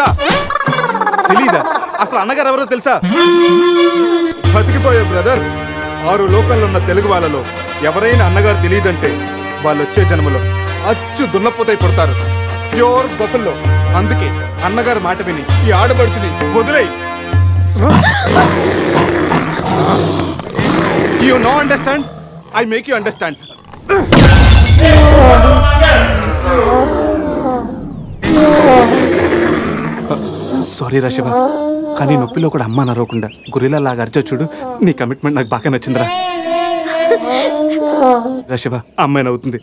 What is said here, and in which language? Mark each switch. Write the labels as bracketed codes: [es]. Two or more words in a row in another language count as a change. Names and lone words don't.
[te] తెలీదా? అసలు అన్నగారు ఎవరో తెలుసా? బతికిపోయే బ్రదర్. 6 లోకాల్లో ఉన్న తెలుగు వాళ్ళలో ఎవరైనా అన్నగారు తెలియదంటే వాళ్ళు వచ్చే జన్మలో అచ్చు దున్నపోతై పుడతారు. [en] pure buffalo. [te] అందుకే అన్నగారు మాట విని ఈ ఆడబడుచుని వదిలేయి. [en] You no understand? I make you understand. [te] సారీ రా శివ, కానీ నొప్పిలో కూడా అమ్మ నరవకుండా గొరిల్లా లాగా అరిచా చూడు. నీ కమిట్మెంట్ నాకు బాగా నచ్చిందిరా. శివ, అమ్మాయి నవ్వుతుంది.